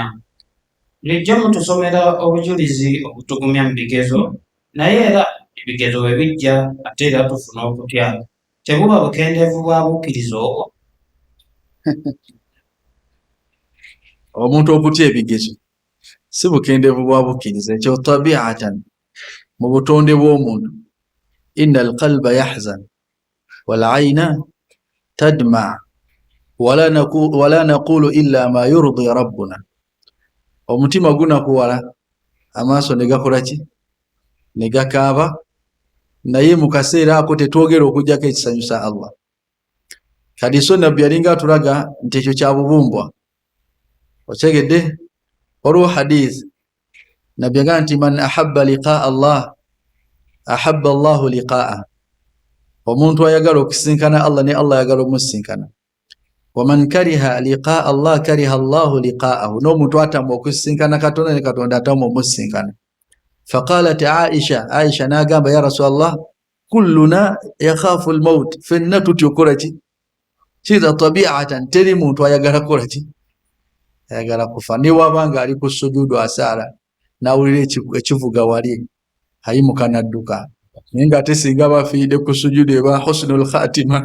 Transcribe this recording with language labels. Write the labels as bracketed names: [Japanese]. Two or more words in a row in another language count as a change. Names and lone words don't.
[Ganda] Bulijjo mutusomera obujulizi obutugumya mu bigezo, naye era ebigezo bwe bijja ate era tufuna okutya. Tebuba bukendeevu bwa bukkiriza obwo? Omuntu okutya ebigezo si bukendeevu bwa bukkiriza, ekyo tabiatan mu butonde bw'omuntu. [Arabic] إن القلب يحزن والعين تدمع ولا نقول إلا ما يرضي ربنا. [Ganda] Omutima gunakuwala, amaaso ne gakola ki? Ne gakaaba, naye mu kaseera ako tetwogera okugyako ekisanyusa Allah. Kati so nabbi yalinga atulaga nti ekyo kya bubumbwa. Otegedde? Waliwo hadith nabbi agamba nti [Arabic] من أحب لقاء الله أحب الله لقاءه. [Ganda] Omuntu ayagala okusinkana Allah ne Allah ayagala omusinkana. [Arabic] ومن كره لقاء الله كره الله لقاءه. [Ganda] N'omuntu atamwa okusinkana Katonda ne Katonda atamwa omusinkana. [Arabic] فقالت عائشة n'agamba يا رسول الله، كلنا يخاف الموت, [Ganda] fenna tutya okukola ki? Kiza tabiatan, teri muntu ayagala kukola ki? Ayagala kufa. Ne wabanga ali ku sujudu asaala n'awulira ekivuga wali ayimuka n'adduka. Naye ng'ate singa bafiiridde ku sujudu eba [Arabic] حسن الخاتمة.